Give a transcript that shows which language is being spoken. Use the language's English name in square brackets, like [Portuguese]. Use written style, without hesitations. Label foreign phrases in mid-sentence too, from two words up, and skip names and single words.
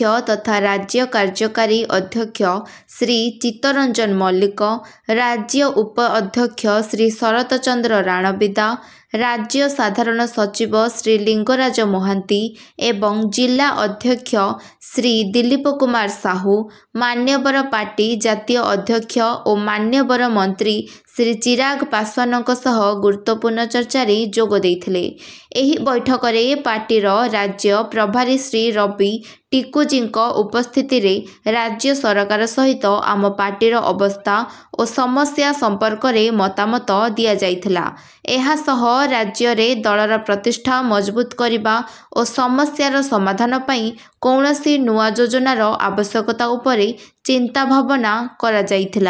[Odia] ତଥା ରାଜ୍ୟ କାର୍ଯ୍ୟକାରୀ ଅଧ୍ୟକ୍ଷ ଶ୍ରୀ ଚିତ୍ତରଞ୍ଜନ ମଲ୍ଲିକ, ରାଜ୍ୟ ଉପାଧ୍ୟକ୍ଷ ଶ୍ରୀ ଶରତ ଚନ୍ଦ୍ର ରାଣବିଦା, ରାଜ୍ୟ ସାଧାରଣ ସଚିବ ଶ୍ରୀ ଲିଙ୍ଗରାଜ ମହାନ୍ତି ଏବଂ ଜିଲ୍ଲା ଅଧ୍ୟକ୍ଷ ଶ୍ରୀ ଦିଲୀପ କୁମାର ସାହୁ, ମାନ୍ୟବର ପାର୍ଟି ଜାତୀୟ ଅଧ୍ୟକ୍ଷ ଓ ମାନ୍ୟବର ମନ୍ତ୍ରୀ ଶ୍ରୀ ଚିରାଗ ପାସୱାନଙ୍କ ସହ ଗୁରୁତ୍ୱପୂର୍ଣ୍ଣ ଚର୍ଚ୍ଚାରେ ଯୋଗ ଦେଇଥିଲେ। ଏହି ବୈଠକରେ ପାର୍ଟିର ରାଜ୍ୟ ପ୍ରଭାରୀ ଶ୍ରୀ ରବି ଟିକୁଜିଙ୍କ ଉପସ୍ଥିତିରେ ରାଜ୍ୟ ସରକାର ସହିତ ଆମ ପାର୍ଟିର ଅବସ୍ଥା ଓ ସମସ୍ୟା ସମ୍ପର୍କରେ ମତାମତ ଦିଆଯାଇଥିଲା। ଏହାସହ ରାଜ୍ୟରେ ଦଳର ପ୍ରତିଷ୍ଠା ମଜବୁତ କରିବା ଓ ସମସ୍ୟାର ସମାଧାନ ପାଇଁ କୌଣସି ନୂଆ ଯୋଜନାର ଆବଶ୍ୟକତା ଉପରେ ଚିନ୍ତା ଭାବନା କରାଯାଇଥିଲା।